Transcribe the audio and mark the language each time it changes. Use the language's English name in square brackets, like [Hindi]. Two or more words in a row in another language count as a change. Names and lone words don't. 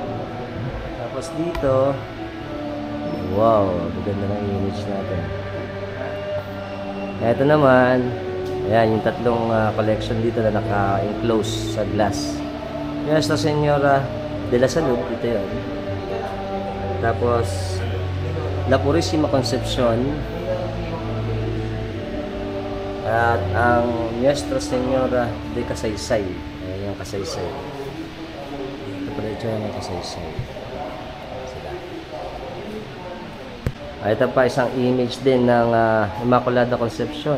[Filipino] Tapos dito, wow, maganda ng image natin. Ito naman, ayan, yung tatlong collection dito na naka-enclose sa glass. Nuestra Señora de la Salud, ito yun. Tapos, La Purísima Concepcion. At ang Nuestra Señora de Kasaysay. Ayan yung Kasaysay. Ito pala ito yung Kasaysay. Ito pa isang image din ng Immaculada Concepcion.